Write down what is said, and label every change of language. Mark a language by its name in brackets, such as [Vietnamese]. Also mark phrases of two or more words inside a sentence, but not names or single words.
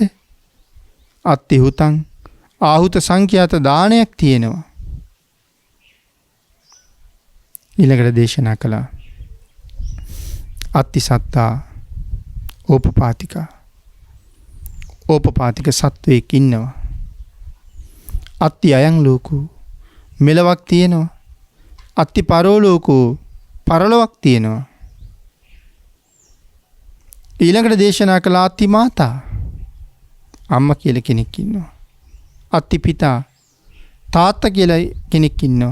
[Pali] අත්ති හුතං [Sinhala] ආහුත සංඛ්‍යාත දානයක් තියෙනවා. ඊළඟට දේශනා කළා [Pali] අත්ති සත්තා ඕපපාතිකා. [Sinhala] ඕපපාතික සත්වයෙක් ඉන්නවා. [Pali] අත්ති අයං ලෝකෝ [Sinhala] මෙලවක් තියෙනවා. [Pali] අත්ති පරලෝකෝ [Sinhala] පරලොවක් තියෙනවා. ඊළඟට දේශනා කළා [Pali] අත්ති මාතා [Sinhala] අම්මා කියලා කෙනෙක් ඉන්නවා. [Pali] අත්ති පිතා [Sinhala] තාත්තා කියලා කෙනෙක් ඉන්නවා.